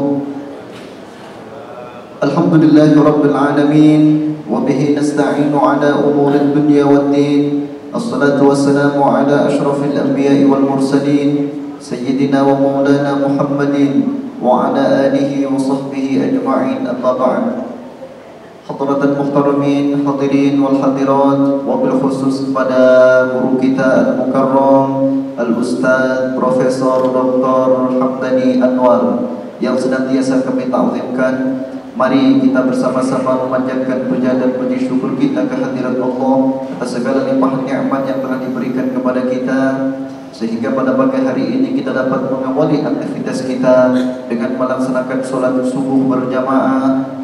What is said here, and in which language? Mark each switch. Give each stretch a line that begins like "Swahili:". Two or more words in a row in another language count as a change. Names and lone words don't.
Arabic: الحمد لله رب العالمين. وبه نستعين على أمور الدنيا والدين. الصلاة والسلام على أشرف الأنبياء والمرسلين سيدنا ومولانا محمد وعلى آله وصحبه أجمعين. أما بعد. حضرات المحترمين، الحاضرين والحاضرات، وبالخصوص
Indonesian: kepada guru kita
Arabic: المكرم الأستاذ Profesor Dr.
Indonesian: Hamdani Anwar yang senantiasa kami ta'zimkan. Mari kita bersama-sama memanjatkan puja dan puji syukur kita kehadirat Allah atas segala limpahan nikmat yang telah diberikan kepada kita, sehingga pada pagi hari ini kita dapat mengawali aktivitas kita dengan melaksanakan sholat subuh berjamaah.